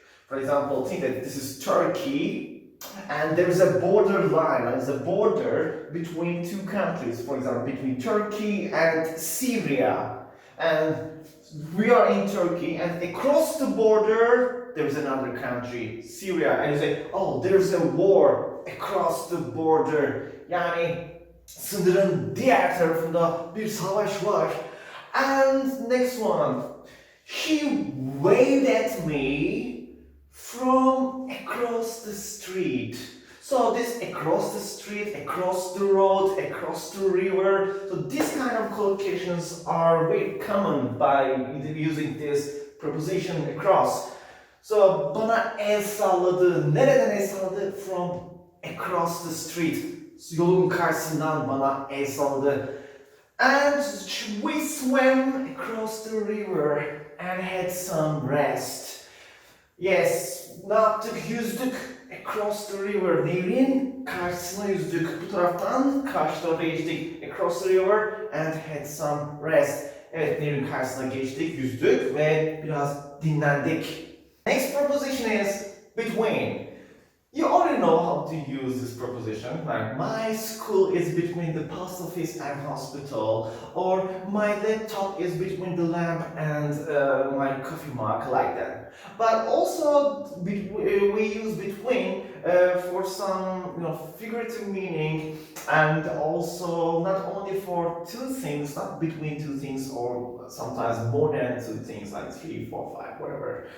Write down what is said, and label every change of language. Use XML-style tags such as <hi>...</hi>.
<en>For example, think that this is Turkey, and there's a border line, there's a border between two countries, for example, between Turkey and Syria. And we are in Turkey, and across the border, there's another country, Syria. And you say, oh, there's a war across the border.</en> <tr>Yani sınırın diğer tarafında bir savaş var.</tr> <en>And next one, he waved at me from across the street. So this across the street, across the road, across the river. So these kind of collocations are very common by using this preposition across.</en> <tr>So bana el salladı. Nereden el salladı?</tr> <en>From across the street.</en> <tr>Yolun karşısından bana el salladı.</tr> <en>And we swam across the river and had some rest.</en> <tr>Yes, ne yaptık? Yüzdük</tr> <en>across the river.</en> <tr>Nehrin karşısına yüzdük. Bu taraftan karşı tarafa geçtik.</tr> <en>Across the river and had some rest.</en> <tr>Evet, nehrin karşısına geçtik, yüzdük ve biraz dinlendik.</tr> <en>Next proposition is between. You already know how to use this preposition, like my school is between the post office and hospital, or my laptop is between the lamp and my coffee mug, like that. But also we use between for some figurative meaning, and also not only for two things, not between two things, or sometimes more than two things, like 3, 4, 5, whatever.</en>